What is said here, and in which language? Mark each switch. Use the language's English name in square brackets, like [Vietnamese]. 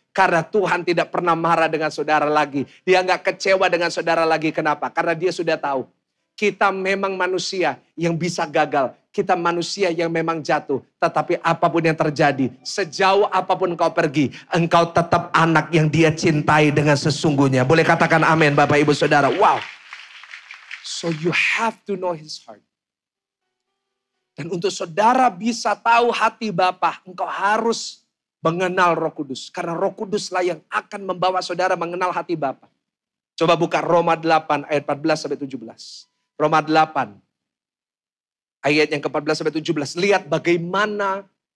[Indonesian] Karena Tuhan tidak pernah marah dengan saudara lagi. Dia gak kecewa dengan saudara lagi. Kenapa? Karena dia sudah tahu. Kita memang manusia yang bisa gagal. Kita manusia yang memang jatuh. Tetapi apapun yang terjadi. Sejauh apapun kau pergi. Engkau tetap anak yang dia cintai dengan sesungguhnya. Boleh katakan amin Bapak Ibu Saudara. Wow. [English] So you have to know his heart. [Indonesian] Dan untuk saudara bisa tahu hati Bapa. Engkau harus mengenal Roh Kudus. Karena Roh Kuduslah yang akan membawa saudara mengenal hati Bapa. Coba buka Roma 8 ayat 14 sampai 17. Roma 8 ayat yang ke-14 sampai 17. Lihat bagaimana